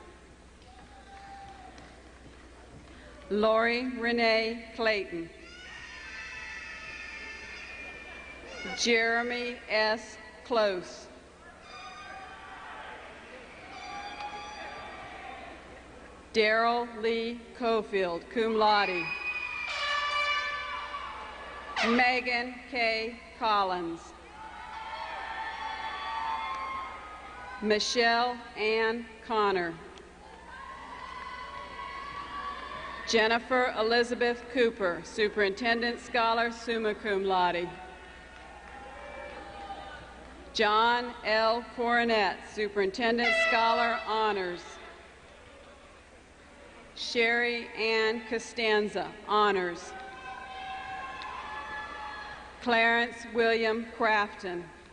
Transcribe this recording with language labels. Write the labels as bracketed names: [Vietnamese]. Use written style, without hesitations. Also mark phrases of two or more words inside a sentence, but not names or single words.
[English] Lori Renee Clayton. Jeremy S. Close. Daryl Lee Cofield, [Latin] Cum Laude. [English] Megan K. Collins. Michelle Ann Connor. Jennifer Elizabeth Cooper, Superintendent Scholar, [Latin] Summa Cum Laude. [English] John L. Coronet, Superintendent Scholar, Honors. Sherry Ann Costanza, Honors. Clarence William Crafton.